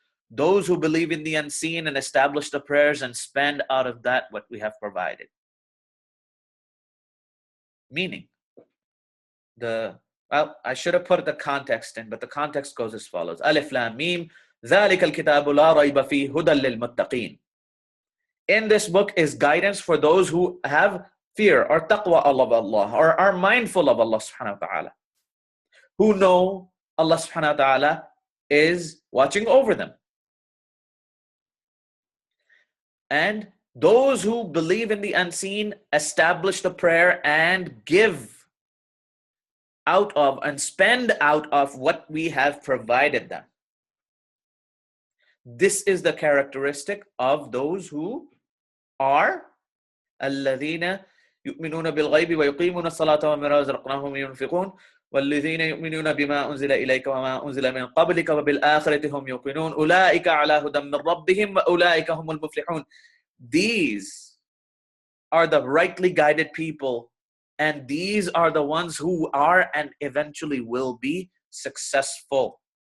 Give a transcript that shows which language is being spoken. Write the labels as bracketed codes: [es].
[en] Those who believe in the unseen and establish the prayers and spend out of that what we have provided. Meaning, I should have put the context in, but the context goes as follows. [ar] Alif Lam Mim, ذَلِكَ الْكِتَابُ لَا رَيْبَ فِيهِ هُدًى لِلْمُتَّقِينَ. [en] In this book is guidance for those who have fear or taqwa of Allah, or are mindful of Allah subhanahu wa ta'ala, who know Allah subhanahu wa ta'ala is watching over them. And those who believe in the unseen establish the prayer and give out of and spend out of what we have provided them. This is the characteristic of those who are [ar] الذين يؤمنون بالغيب ويقيمون الصلاة ومما رزقناهم ينفقون والذين يؤمنون بما أنزل إليك وما أنزل من قبلك وبالآخرة هم يوقنون أولئك على هدى من ربهم وأولئك هم المفلحون. [en] These are the rightly guided people, and these are the ones who are and eventually will be successful.